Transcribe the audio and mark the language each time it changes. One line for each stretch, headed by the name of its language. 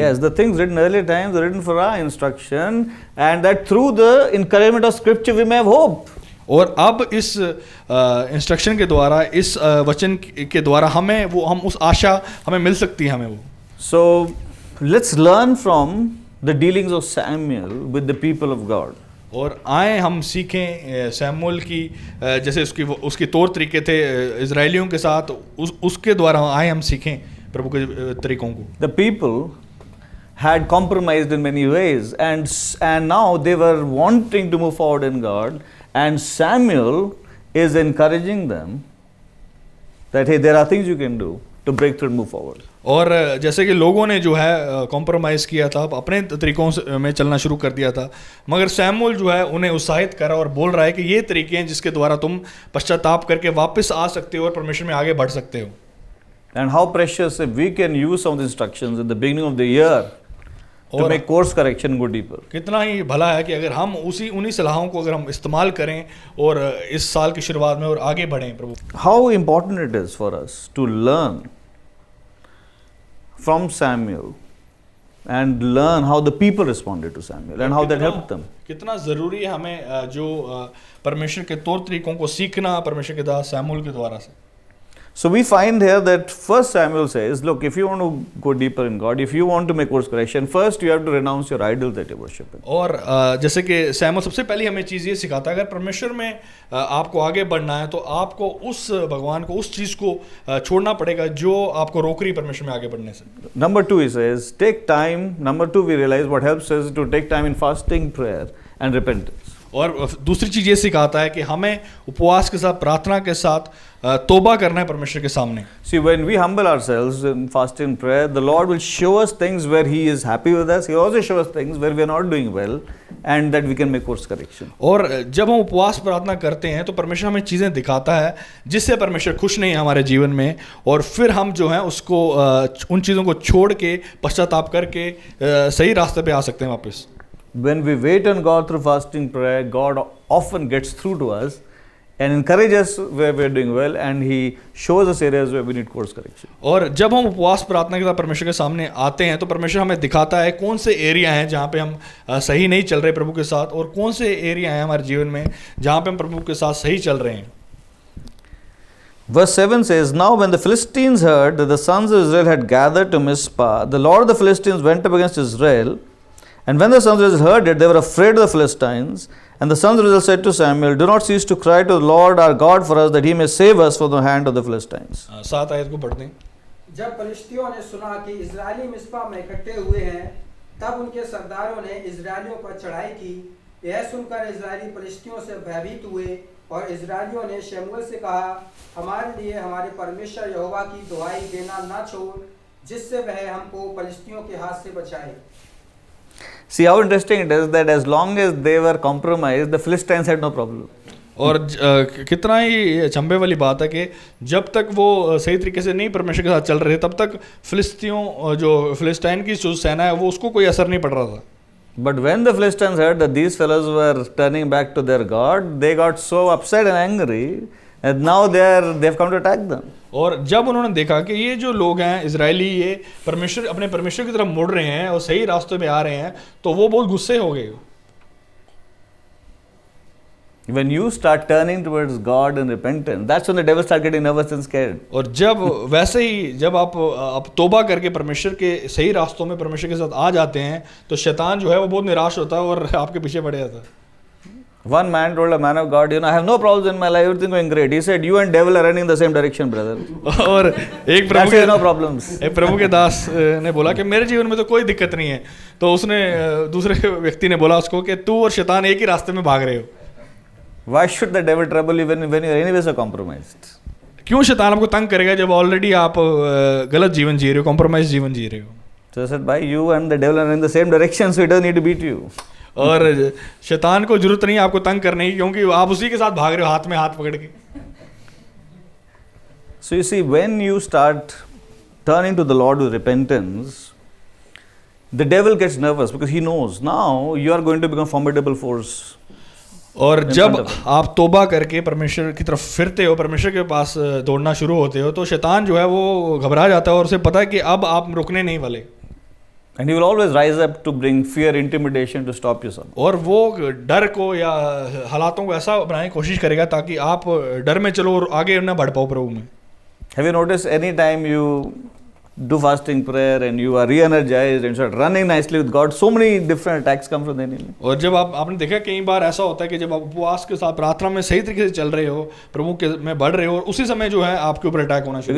English: Yes, the things written earlier times are written for our instruction, and that through the encouragement of Scripture we may have hope.
Hindi: और अब इस instruction के द्वारा, इस वचन के द्वारा हम उस आशा हमें मिल सकती है हमें वो।
English: So let's learn from the dealings of Samuel with the people of God.
Hindi: और आए हम सीखें सैमुअल की जैसे उसके तौर तरीके थे इजराइलियों के साथ, उसके द्वारा आए हम सीखें प्रभु के तरीकों को।
English: The people had compromised in many ways, and now they were wanting to move forward in God, and Samuel is encouraging them that hey, there are things you can do to break through and move forward.
Hindi: और जैसे कि लोगों ने जो है compromise किया था, अपने तरीक़ों में चलना शुरू कर दिया था, मगर सैमुअल जो है उन्हें उत्साहित करा और बोल रहा है कि ये तरीके हैं जिसके द्वारा तुम पश्चाताप करके वापस आ सकते हो और परमेश्वर में आगे बढ़ सकते हो।
English: And how precious if we can use some of the instructions at the beginning of the year to make course correction go deeper.
Hindi: कितना ही भला है कि अगर हम उन्हीं सलाहों को अगर हम इस्तेमाल करें और इस साल की शुरुआत में और आगे बढ़ें प्रभु।
English: How important it is for us to learn from Samuel and learn how the people responded to Samuel and how that helped them.
Hindi: कितना ज़रूरी है हमें जो परमेश्वर के तौर तरीकों को सीखना परमेश्वर के दास सैमुअल के द्वारा से।
English: So we find here that first Samuel says, look, if you want to go deeper in God, if you want to make course correction, first you have to renounce your idols that you worship.
Hindi: और जैसे कि Samuel सबसे पहले हमें चीज़ ये सिखाता है, अगर परमेश्वर में आपको आगे बढ़ना है तो आपको उस भगवान को, उस चीज़ को छोड़ना पड़ेगा जो आपको रोक रही परमेश्वर में आगे बढ़ने से।
English: Number 2 he says, take time. Number 2 we realize what helps us to take time in fasting, prayer and repentance.
Hindi: और दूसरी चीज़ ये सिखाता है कि हमें उपवास के साथ, प्रार्थना के साथ तौबा करना है परमेश्वर के सामने।
English: See, when we humble ourselves in fasting and prayer, the Lord will show us things where He is happy with us. He also shows us things where we are not doing well, and that we can make course correction.
Hindi: और जब हम उपवास प्रार्थना करते हैं तो परमेश्वर हमें चीज़ें दिखाता है जिससे परमेश्वर खुश नहीं है हमारे जीवन में, और फिर हम जो है उसको उन चीज़ों को छोड़ के पश्चाताप करके सही रास्ते पे आ सकते हैं वापस।
English: When we wait on God through fasting prayer, God often gets through to us and encourages us where we are doing well, and He shows us areas where we need course correction.
Hindi: और जब हम उपवास प्रार्थना के साथ परमेश्वर के सामने आते हैं तो परमेश्वर हमें दिखाता है कौन से एरिया हैं जहाँ पे हम सही नहीं चल रहे प्रभु के साथ, और कौन से एरिया हैं हमारे जीवन में जहाँ पे हम प्रभु के साथ सही चल रहे हैं।
English: Verse 7 says, Now when the Philistines heard that the sons of Israel had gathered to Mizpah, the Lord of the Philistines went up against Israel. And when the sons of Israel heard it, they were afraid of the Philistines. And the sons of Israel said to Samuel, Do not cease to cry to the Lord our God for us, that He may save us from the hand of the Philistines.
Hindi: 7 आयत को पढ़ते हैं। जब फलिश्तियों ने सुना कि Israeli मिस्पा में इकट्ठे हुए हैं, तब उनके सरदारों ने इजरायलियों पर चढ़ाई की। यह सुनकर इजरायली फलिश्तियों से भयभीत हुए और इजरायलियों ने शमूएल से कहा, हमारे लिए हमारे परमेश्वर यहोवा की दुहाई देना न छोड़, जिससे वह हमको फलिश्तियों के हाथ से बचाए।
English: See how interesting it is that as long as they were compromised, the Philistines had no problem.
Hindi: और कितना ही चंबे वाली बात है कि जब तक वो सही तरीके से नहीं परमेश्वर के साथ चल रहे तब तक फिलिस्तीन की जो सेना है वो उसको कोई असर नहीं पड़ रहा था।
English: But when the Philistines heard that these fellows were turning back to their God, they got so upset and angry and now they've come to attack them.
Hindi: और जब उन्होंने देखा कि ये जो लोग हैं इजरायली ये अपने परमेश्वर की तरफ मुड़ रहे हैं और सही रास्ते पे आ रहे हैं, तो वो बहुत गुस्से हो गए।
English: When you start turning towards God in repentance, that's when the devil starts getting nervous and scared.
Hindi: और जब वैसे ही जब आप तौबा करके परमेश्वर के सही रास्तों में परमेश्वर के साथ आ जाते हैं, तो शैतान जो है वो बहुत निराश होता है और आपके पीछे पड़ जाता है।
English: One man told a man of God, I have no problems in my life, everything going great. He said, you and devil are running in the same direction, brother.
Hindi: और एक प्रभु के दास ने बोला कि मेरे जीवन में तो कोई दिक्कत नहीं है, तो उसने दूसरे व्यक्ति ने बोला उसको कि तू और शैतान एक ही रास्ते में भाग रहे हो।
English: Why should the devil trouble you when you are anyway so compromised?
Hindi: क्यों शैतान आपको तंग करेगा जब ऑलरेडी आप गलत जीवन जी रहे हो, कॉम्प्रोमाइज जीवन जी रहे हो।
English: So I said, you and the devil are in the same direction, so he doesn't need to beat you.
Hindi: और शैतान को जरूरत नहीं है आपको तंग करने की, क्योंकि आप उसी के साथ भाग रहे हो हाथ में हाथ पकड़ के।
English: So you see, when you start turning to the Lord with repentance, the devil gets nervous because he knows now you are going to become a formidable force.
Hindi: और जब आप तौबा करके परमेश्वर की तरफ फिरते हो, परमेश्वर के पास दौड़ना शुरू होते हो, तो शैतान जो है वो घबरा जाता है और उसे पता है कि अब आप रुकने नहीं वाले।
English: And he will always rise up to bring fear, intimidation to stop you some.
Hindi: और वो डर को या हालातों को ऐसा बनाने की कोशिश करेगा ताकि आप डर में चलो और आगे न बढ़ पाओ प्रभु में।
English: Have you noticed any time you do fasting prayer and you are re-energized and start running nicely with God, so many different attacks come from the enemy.
Hindi: और जब आपने देखा कई बार ऐसा होता है कि जब आप उपवास के साथ प्रार्थना में सही तरीके से चल रहे हो, प्रभु के में बढ़ रहे हो, और उसी समय जो है आपके ऊपर अटैक होना शुरू।